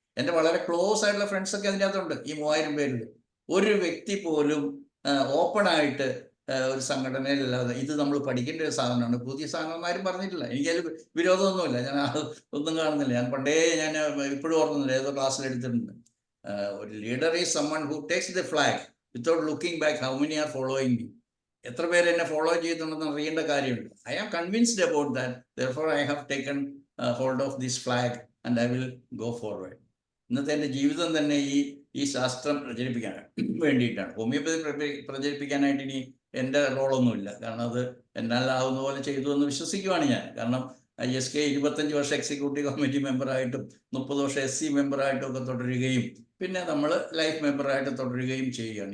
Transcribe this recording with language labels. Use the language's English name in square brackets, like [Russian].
[Malayalam] എൻ്റെ വളരെ ക്ലോസ് ആയിട്ടുള്ള ഫ്രണ്ട്സൊക്കെ അതിൻ്റെ അകത്തുണ്ട്. ഈ 3000 പേരിൽ ഒരു വ്യക്തി പോലും ഓപ്പണായിട്ട് ഒരു സംഘടനയിലല്ലാതെ ഇത് നമ്മൾ പഠിക്കേണ്ട ഒരു സാധനമാണ്, പുതിയ സാധനം ആരും പറഞ്ഞിട്ടില്ല. എനിക്കതിൽ വിരോധമൊന്നുമില്ല, ഞാൻ ഒന്നും കാണുന്നില്ല. ഞാൻ പണ്ടേ ഇപ്പോഴും ഓർക്കുന്നില്ല, ഏതോ ക്ലാസ്സിൽ എടുത്തിട്ടുണ്ട്. [English] ഒരു leader is someone who takes the flag without looking back how many are following me. [Malayalam] എത്ര പേര് എന്നെ ഫോളോ ചെയ്യുന്നുണ്ടെന്ന് അറിയേണ്ട കാര്യമുണ്ട്. [English] I am convinced about that, therefore I have taken hold of this flag and I will go forward. [Malayalam] ഇന്നത്തെ എൻ്റെ ജീവിതം തന്നെ ഈ ശാസ്ത്രം പ്രചരിപ്പിക്കാൻ വേണ്ടിയിട്ടാണ്. ഹോമിയോപ്പതി പ്രചരിപ്പിക്കാനായിട്ട് ഇനി എൻ്റെ റോളൊന്നുമില്ല. കാരണം അത് എന്നാലാവുന്ന പോലെ ചെയ്തു എന്ന് വിശ്വസിക്കുവാണ് ഞാൻ. കാരണം ISK 25 വർഷം എക്സിക്യൂട്ടീവ് കമ്മിറ്റി മെമ്പറായിട്ടും 30 വർഷം SC മെമ്പറായിട്ടും ഒക്കെ തുടരുകയും പിന്നെ നമ്മൾ ലൈഫ് മെമ്പറായിട്ട് തുടരുകയും ചെയ്യുകയാണ്.